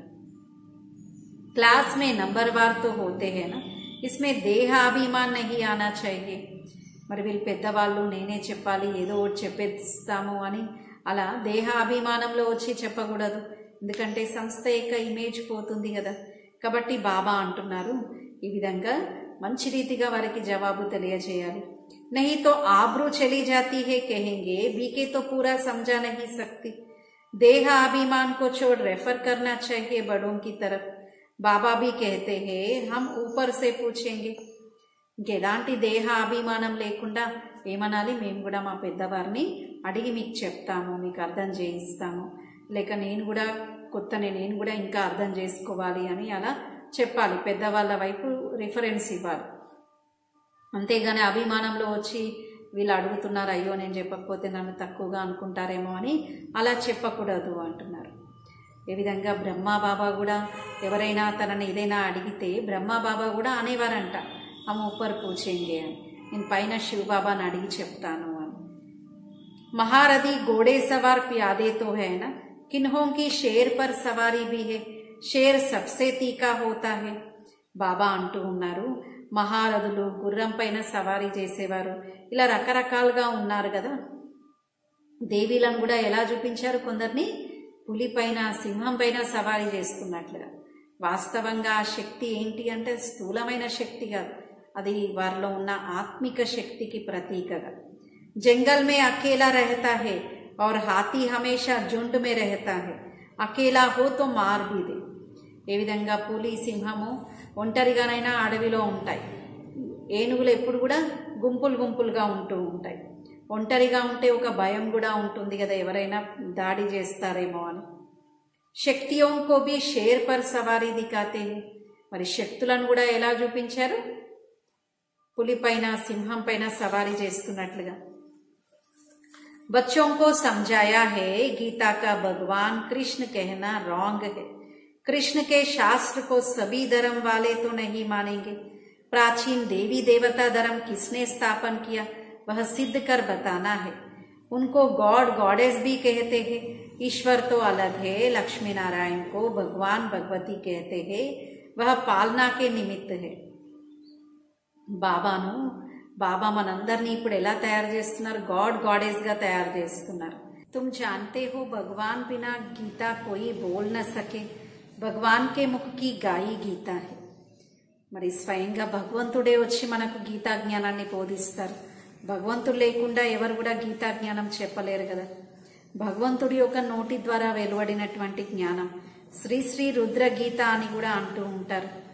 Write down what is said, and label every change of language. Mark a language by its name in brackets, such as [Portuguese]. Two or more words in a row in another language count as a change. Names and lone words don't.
[Hindi] क्लास में नंबरवार तो होते हैं ना, इसमें देह अभिमान नहीं आना चाहिए। [Telugu] మరి వీళ్ళు పెద్దవాళ్ళు నేనే చెప్పాలి ఏదో ఒకటి చెప్పేస్తాము అని అలా దేహ అభిమానంలో వచ్చి చెప్పకూడదు, ఎందుకంటే సంస్థ యొక్క ఇమేజ్ పోతుంది కదా। కాబట్టి బాబా అంటున్నారు ఈ విధంగా మంచి రీతిగా వారికి జవాబు తెలియజేయాలి। [Hindi] नहीं तो आबरू चली जाती है, कहेंगे बीके तो पूरा समझा नहीं सकती। देह अभिमान को छोड़ रेफर करना चाहिए बड़ों की तरफ। बाबा भी कहते हैं हम ऊपर से पूछेंगे। [Telugu] ఇంకెలాంటి దేహ అభిమానం లేకుండా ఏమనాలి, మేము కూడా మా పెద్దవారిని అడిగి మీకు చెప్తాము, మీకు అర్థం చేయిస్తాము, లేక నేను కూడా కొత్తనే నేను కూడా ఇంకా అర్థం చేసుకోవాలి అని అలా చెప్పాలి, పెద్దవాళ్ళ వైపు రిఫరెన్స్ ఇవ్వాలి। అంతేగాని అభిమానంలో వచ్చి వీళ్ళు అడుగుతున్నారు, అయ్యో నేను చెప్పకపోతే నన్ను తక్కువగా అనుకుంటారేమో అని అలా చెప్పకూడదు అంటున్నారు. ఏ విధంగా బ్రహ్మాబాబా కూడా ఎవరైనా తనని ఏదైనా అడిగితే బ్రహ్మాబాబా కూడా అనేవారంట, [Hindi] हम ऊपर पूछेंगे [Telugu] అని, నేను పైన శివబాబాని అడిగి చెప్తాను అని. [Hindi] महारथी घोड़े सवार प्यादे तो है ना, किन्हों की शेर पर सवारी भी है, शेर सबसे तीखा होता है. [Telugu] బాబా అంటూ ఉన్నారు, మహారథులు గుర్రం పైన సవారీ చేసేవారు ఇలా రకరకాలుగా ఉన్నారు కదా. దేవీలను కూడా ఎలా చూపించారు, కొందరిని పులి పైన సింహం పైన సవారీ చేస్తున్నట్లుగా. వాస్తవంగా ఆ శక్తి ఏంటి అంటే స్థూలమైన శక్తి కాదు, అది వారిలో ఉన్న ఆత్మిక శక్తికి ప్రతీకగా. [Hindi] जंगल में अकेला रहता है और हाथी हमेशा झुंड में रहता है, अकेला हो तो मार भी दे. [Telugu] ఏ విధంగా పులి సింహము ఒంటరిగానైనా అడవిలో ఉంటాయి, ఏనుగులు ఎప్పుడు కూడా గుంపులు గుంపులుగా ఉంటూ ఉంటాయి. ఒంటరిగా ఉంటే ఒక భయం కూడా ఉంటుంది కదా, ఎవరైనా దాడి చేస్తారేమో అని. [Hindi] శక్తియోं को भी शेर पर सवारी दिखाते हैं, [Telugu] మరి శక్తులను కూడా ఎలా చూపించారు, పులి పైన సింహం పైన సవారీ చేస్తున్నట్లుగా. [Hindi] बच्चों को समझाया है गीता का भगवान कृष्ण कहना रॉन्ग है, कृष्ण के शास्त्र को सभी धर्म वाले तो नहीं मानेंगे. प्राचीन देवी देवता धर्म किसने स्थापन किया वह सिद्ध कर बताना है. उनको [English] god goddess [Hindi] भी कहते हैं, ईश्वर तो अलग है. लक्ष्मी नारायण को भगवान भगवती कहते हैं, वह पालना के निमित्त है. [Telugu] బాబాను బాబా మనందరినీ ఇప్పుడు ఎలా తయారు చేస్తున్నారు, [English] god goddess [Telugu] గా తయారు చేస్తున్నారు. [Hindi] तुम जानते हो भगवान बिना गीता कोई बोल न सके, भगवान के मुख की गाई गीता है. [Telugu] మరి స్వయంగా భగవంతుడే వచ్చి మనకు గీతా జ్ఞానాన్ని బోధిస్తారు. భగవంతుడు లేకుండా ఎవరు కూడా గీతా జ్ఞానం చెప్పలేరు కదా. భగవంతుడి యొక్క నోటి ద్వారా వెలువడినటువంటి జ్ఞానం శ్రీ శ్రీ రుద్ర గీత అని కూడా అంటూ ఉంటారు.